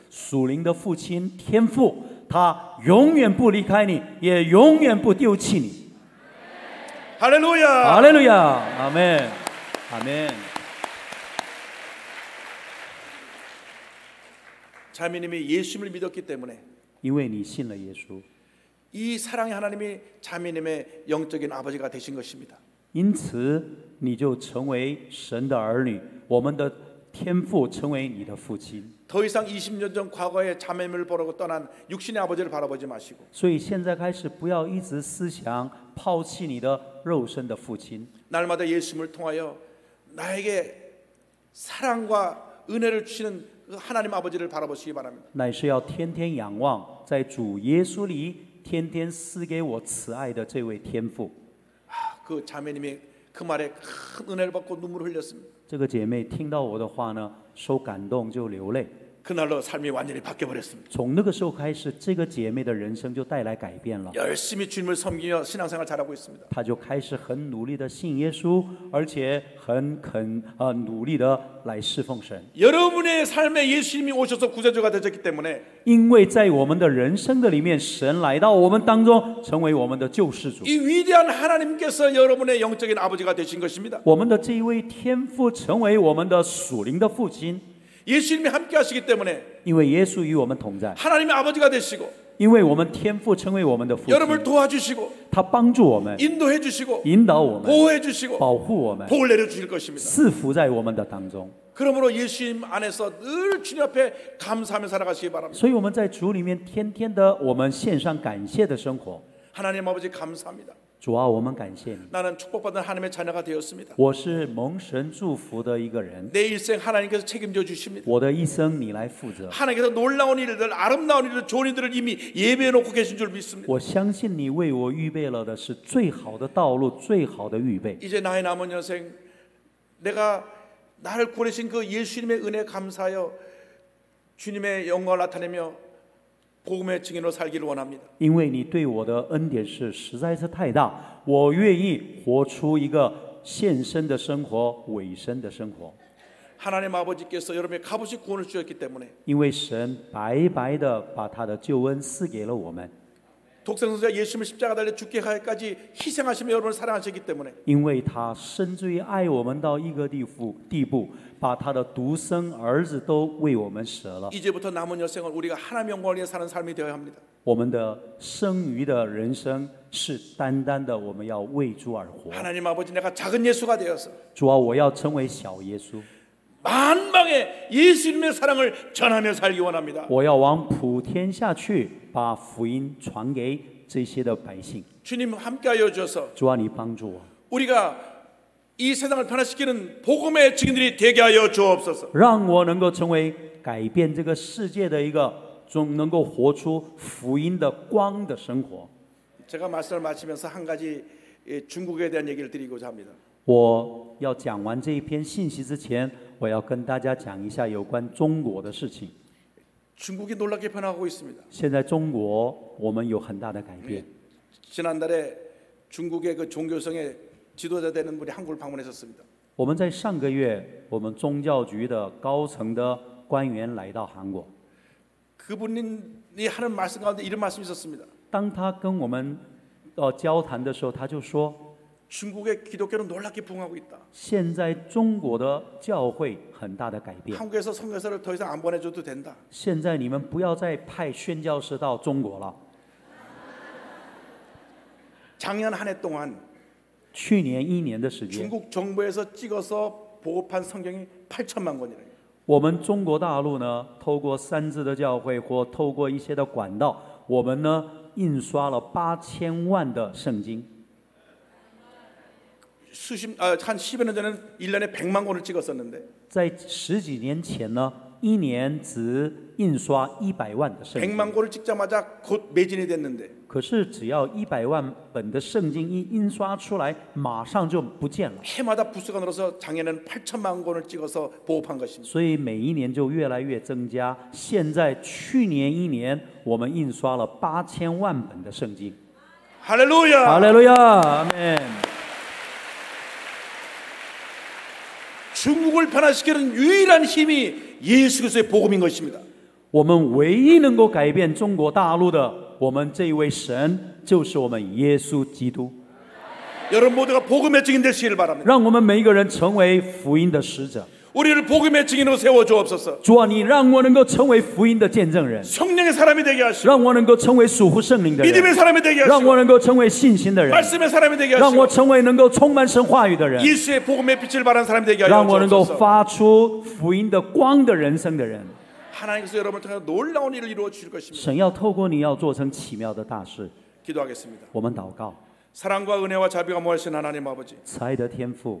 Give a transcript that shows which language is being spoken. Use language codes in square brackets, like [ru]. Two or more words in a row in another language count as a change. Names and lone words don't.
[zh] 属灵的父亲天父，他永远不离开你，也永远不丢弃你。 [ko] 할렐루야. [zh] 哈利路亚，阿门，阿门。 [ko] 자매님이 예수님을 믿었기 때문에 [zh] 因为你信了耶稣， [ko] 이 사랑의 하나님이 자매님의 영적인 아버지가 되신 것입니다. [zh] 因此你就成为神的儿女，我们的天父成为你的父亲。 [ko] 더 이상 20년 전 과거의 자매님을 보라고 떠난 육신의 아버지를 바라보지 마시고 [zh] 所以现在开始，不要一直思想抛弃你的肉身的父亲， [ko] 날마다 예수님을 통하여 나에게 사랑과 은혜를 주시는 그 하나님 아버지를 바라보시기 바랍니다. [zh] 乃是要天天仰望，在主耶稣里天天赐给我慈爱的这位天父。 [ko] 그 자매님이 그 말에 큰 은혜를 받고 눈물을 흘렸습니다. [zh] 这个姐妹听到我的话呢，受感动就流泪。 [ko] 그날로 삶이 완전히 바뀌어버렸습니다. [zh] 从那个时候开始，这个姐妹的人生就带来改变了。 [ko] 열심히 주님을 섬기며 신앙생활 잘하고 있습니다. [zh] 她就开始很努力的信耶稣，而且很努力的来侍奉神。 [ko] 여러분의 삶에 예수님이 오셔서 구세주가 되셨기 때문에 [zh] 因为在我们的人生的里面，神来到我们当中，成为我们的救世主。 [ko] 이 위대한 하나님께서 여러분의 영적인 아버지가 되신 것입니다. [zh] 我们的这一位天父成为我们的属灵的父亲， [ko] 예수님이 함께 하시기 때문에 [zh] 因为耶稣与我们同在， [ko] 하나님의 아버지가 되시고 [zh] 因为我们天父成为我们的父亲， [ko] 여러분을 도와주시고 [zh] 他帮助我们， [ko] 인도해 주시고 [zh] 引导我们， [ko] 보호해 주시고 [zh] 保护我们， [ko] 복을 내려주실 것입니다. [zh] 赐福在我们的当中。 [ko] 그러므로 예수님 안에서 늘 주님 앞에 감사하며 살아가시기 바랍니다. [zh] 所以我们在主里面天天的我们献上感谢的生活。 [ko] 하나님 아버지 감사합니다. [zh] 主啊，我们感谢你， [ko] 나는 축복받은 하나님의 자녀가 되었습니다. [zh] 我是蒙神祝福的一个人， [ko] 내 일생 하나님께서 책임져 주십니다. [zh] 我的一生你来负责。 [ko] 하나님께서 놀라운 일들, 아름다운 일들, 좋은 일들을 이미 예배해 놓고 계신 줄 믿습니다. [zh] 我相信你为我预备了的是最好的道路，最好的预备。 [ko] 이제 나의 남은 여생 내가 나를 구원하신 그 예수님의 은혜에 감사하여 주님의 영광을 나타내며 복음의 증인으로 살기를 원합니다. [zh] 因为你对我的恩典是实在是太大，我愿意活出一个献身的生活，委身的生活。 [ko] 하나님 아버지께서 여러분의 값없이 구원을 주셨기 때문에 [zh] 因为神白白的把他的救恩赐给了我们， [ko] 독생자가 예수님을 십자가 달려 죽게 하기까지 희생하시며 여러분을 사랑하셨기 때문에 [zh] 因为他甚至于爱我们到一个地步，把他的独生儿子都为我们舍了。 [ko] 이제부터 남은 여생을 우리가 하나님 영광을 위해 사는 삶이 되어야 합니다. [zh] 我们的剩余的人生是单单的，我们要为主而活。 [ko] 하나님 아버지 내가 작은 예수가 되어서 [zh] 主啊，我要成为小耶稣， [ko] 만방에 예수님의 사랑을 전하며 살기 원합니다. [zh] 我要往普天下去，把福音传给这些的百姓。 [ko] 주님 함께하여 주셔서 [zh] 主啊，你帮助我， [ko] 우리가 이 세상을 변화시키는 복음의 증인들이 되게 하여 주옵소서. [zh] 让我能够成为改变这个世界的一个，总能够活出福音的光的生活。 [ko] 제가 말씀을 마치면서 한 가지 중국에 대한 얘기를 드리고자 합니다. [zh] 我要讲完这一篇信息之前，我要跟大家讲一下有关中国的事情。 [ko] 중국이 놀랍게 변화하고 있습니다. [zh] 现在中国我们有很大的改变。 [ko] 지난달에 중국의 그 종교성의 지도자 되는 분이 한국을 방문했었습니다. [zh] 我们在上个月，我们宗教局的高层的官员来到韩国。 [ko] 그분이 하는 말씀 가운데 이런 말씀이 있었습니다. [zh] 当他跟我们交谈的时候，他就说， [ko] 중국의 기독교는 놀랍게 부흥하고 있다. [zh] 现在中国的教会很大的改变。 [ko] 한국에서 선교사를 더 이상 안 보내줘도 된다. [zh] 现在你们不要再派宣教士到中国了。 [ko] 작년 한 해 동안 [zh] 去年1年的时间， [ko] 중국 정부에서 찍어서 보급한 성경이 8천만 권이래요. [zh] 我们中国大陆呢，透过三自的教会或透过一些的管道，我们呢印刷了8000万的圣经。 [ko] 한 10여 년 전에는 1년에 100만 권을 찍었었는데 [zh] 在10几年前呢，一年只印刷100万的圣经。 [ko] 100만 권을 찍자마자 곧 매진이 됐는데 [zh] 可是只要100万本的圣经一印刷出来，马上就不见了。 [ko] 해마다 부수가 늘어서 작년에는 8천만 권을 찍어서 보급한 것입니다. [zh] 所以每一年就越来越增加。现在去年1年，我们印刷了8000万本的圣经。 [ko] 할렐루야! [zh] 哈利路亚，阿门。 [ko] 중국을 변화시키는 유일한 힘이 예수 그리스도의 복음인 것입니다. [zh] 我们唯一能够改变中国大陆的，我们这一位神就是我们耶稣基督。 [ko] 여러분 모두가 복음의 증인 되시기를 바랍니다. [zh] 让我们每一个人成为福音的使者。 [ko] 우리를 복음의 증인으로 세워 주옵소서. [zh] 主啊，你让我能够成为福音的见证人， [ko] 성령의 사람이 되게 하시고 [zh] 让我能够成为属乎圣灵的 [ko] 믿음의 [zh] 人， [ko] 사람이 되게 [zh] 让 [ko] 하시고 [zh] 我能够成为信心的人， [ko] 말씀의 사람이 되게 [zh] 让我 [ko] 하시고 [zh] 成为能够充满神话语的人， [ko] 예수의 복음의 빛을 발하는 사람이 되게 하여 [zh] 让我能够 [ko] 주옵소서. [zh] 发出福音的光的人生的人。 [ko] 하나님께서 여러분을 통해 놀라운 일을 이루어 주실 것입니다. [zh] 神要透过你要做成奇妙的大事。 [ko] 기도하겠습니다. [zh] 我们祷告， [ko] 사랑과 은혜와 자비가 모하신 하나님 아버지, [zh] 慈爱的天父，